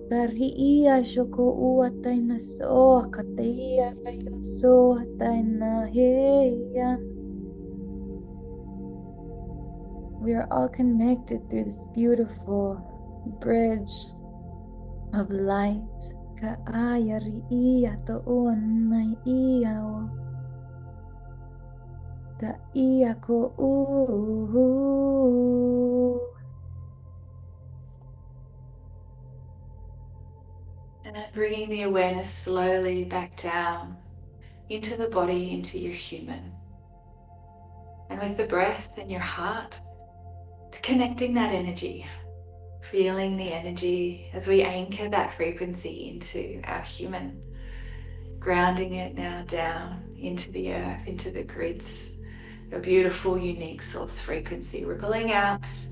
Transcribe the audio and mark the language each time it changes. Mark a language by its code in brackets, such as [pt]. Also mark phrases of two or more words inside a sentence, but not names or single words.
[en] ria shoko uataina so kateia rayo so ataina heya. We are all connected through this beautiful bridge of light. Kaaya ria to uanai ia o. Da ia ko u. And bringing the awareness slowly back down into the body, into your human. And with the breath in your heart, connecting that energy, feeling the energy as we anchor that frequency into our human, grounding it now down into the earth, into the grids, a beautiful, unique source frequency rippling out.